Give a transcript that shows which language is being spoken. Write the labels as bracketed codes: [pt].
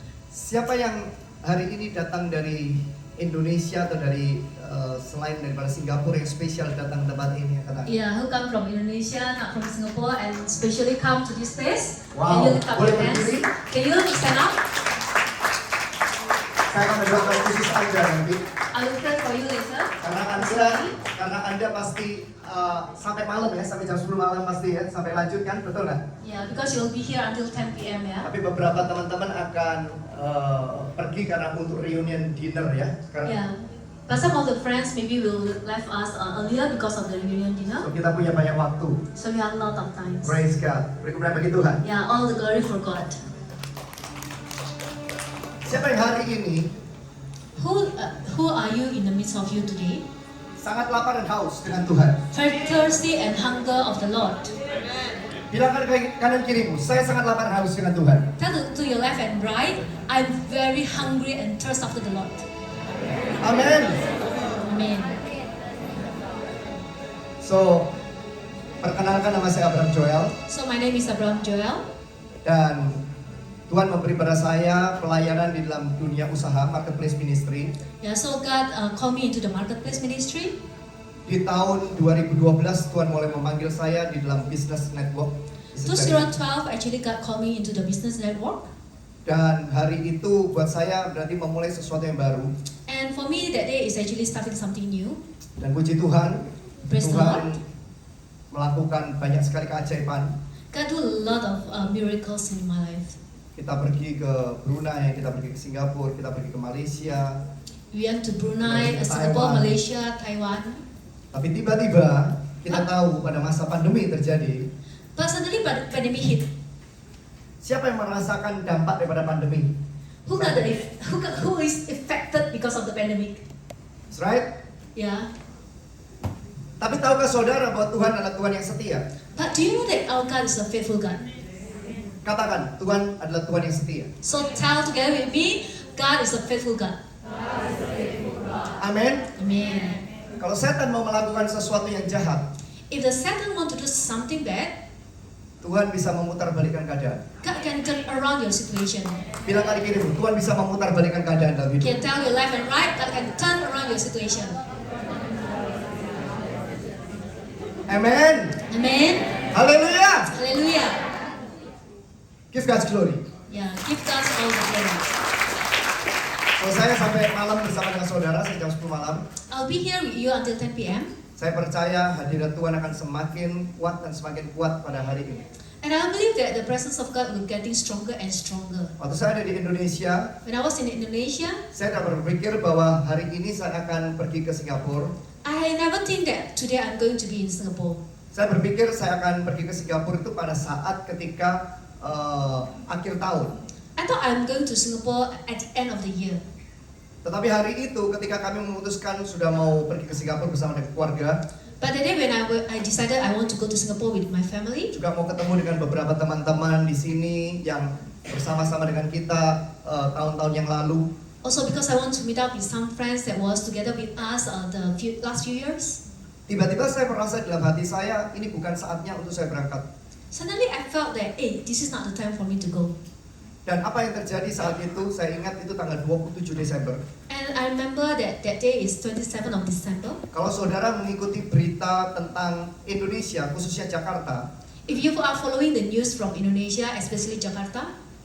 [id] Siapa yang hari ini datang dari Indonesia atau dari selain daripada Singapura yang spesial datang tempat ini? Kata. [en] Yeah, who come from Indonesia, not from Singapore, and specially come to this place? Wow. Can you lift up [id] Boleh [en] your hands? [id] berdiri? [en] Can you stand up? [id] Saya akan mendoakan khusus Anda nanti [en] I will pray for you later. [id] karena anda pasti sampai malam ya, sampai jam 10 malam pasti ya, sampai lanjut kan, betul nggak? [en] Yeah, because you'll be here until 10 p.m. Yeah. [id] Tapi beberapa teman-teman akan pergi karena untuk reunion dinner ya. Karena [en] Yeah. But some of the friends maybe will left us earlier because of the reunion dinner. [id] so kita punya banyak waktu. [en] So we have a lot of time. Praise God. [id] Berikan bagi Tuhan. [en] Yeah, all the glory for God. [id] Siapa yang hari ini [en] Who are you in the midst of you today? [id] sangat lapar dan haus dengan Tuhan? [en] Very thirsty and hunger of the Lord. [id] Bilangkan ke kanan kirimu, saya sangat lapar dan haus dengan Tuhan. [en] Tell to your left and right, I'm very hungry and thirst after the Lord. [id] Amin. [en] Amen. [id] So, perkenalkan nama saya Abraham Joel [en] So my name is Abraham Joel. [id] dan Tuhan memberi pada saya pelayanan di dalam dunia usaha marketplace ministry. [en] Yeah, so God called me into the marketplace ministry. [id] Di tahun 2012 Tuhan mulai memanggil saya di dalam business network. [en] 2012 actually God called me into the business network. [id] Dan hari itu buat saya berarti memulai sesuatu yang baru. [en] And for me that day is actually starting something new. [id] Dan puji Tuhan, [en] Praise the [id] Tuhan [en] Lord. [id] melakukan banyak sekali keajaiban. [en] God do a lot of miracles in my life. [id] Kita pergi ke Brunei, kita pergi ke Singapura, kita pergi ke Malaysia. [en] We went to Brunei, [id] Ke [en] Singapore, Taiwan. Malaysia, Taiwan. [id] Tapi tiba-tiba kita tahu pada masa pandemi terjadi, [en] But suddenly pandemic hit. [id] siapa yang merasakan dampak daripada pandemi? [en] Who is affected because of the pandemic? That's right? Yeah. [id] Tapi tahukah saudara bahwa Tuhan adalah Tuhan yang setia? [en] But do you know that our God is a faithful God? [id] Katakan, Tuhan adalah Tuhan yang setia. [en] So tell together with me, God is a faithful God. [id] Amin. [en] Amen. [id] Kalau setan mau melakukan sesuatu yang jahat, [en] If the Satan want to do something bad, [id] Tuhan bisa memutarbalikkan keadaan. [en] God can turn around your situation. [id] Bilang kali kirimu, Tuhan bisa memutarbalikkan keadaan dalam [en] You [id] hidup. [en] can tell your left and right, God can turn around your situation. Amen. Amen. [id] Haleluya. [en] Hallelujah. Give God's glory. Yeah, give God all the glory. [id] Kalau saya sampai malam bersama dengan saudara, saya jam 10 malam, [en] I'll be here with you until 10 p.m. [id] saya percaya hadirat Tuhan akan semakin kuat dan semakin kuat pada hari ini. [en] And I believe that the presence of God will getting stronger and stronger. [id] Waktu saya ada di Indonesia, [en] When I was in Indonesia, [id] saya tidak berpikir bahwa hari ini saya akan pergi ke Singapura. [en] I never think that today I'm going to be in Singapore. [id] Saya berpikir saya akan pergi ke Singapura itu pada saat ketika akhir tahun. [en] I thought I'm going to Singapore at the end of the year. [id] Tetapi hari itu ketika kami memutuskan sudah mau pergi ke Singapura bersama dengan keluarga, [en] But the day when I decided I want to go to Singapore with my family, [id] juga mau ketemu dengan beberapa teman-teman di sini yang bersama-sama dengan kita tahun-tahun yang lalu. [en] also because I want to meet up with some friends that was together with us last few years, [id] Tiba-tiba saya merasa dalam hati saya, ini bukan saatnya untuk saya berangkat. [en] suddenly I felt that, hey, this is not the time for me to go. [id] Dan apa yang terjadi saat itu, saya ingat itu tanggal 27 Desember. [en] And I remember that day is 27th of December. [id] Kalau saudara mengikuti berita tentang Indonesia, khususnya Jakarta, [en] If you are following the news from Indonesia, especially Jakarta,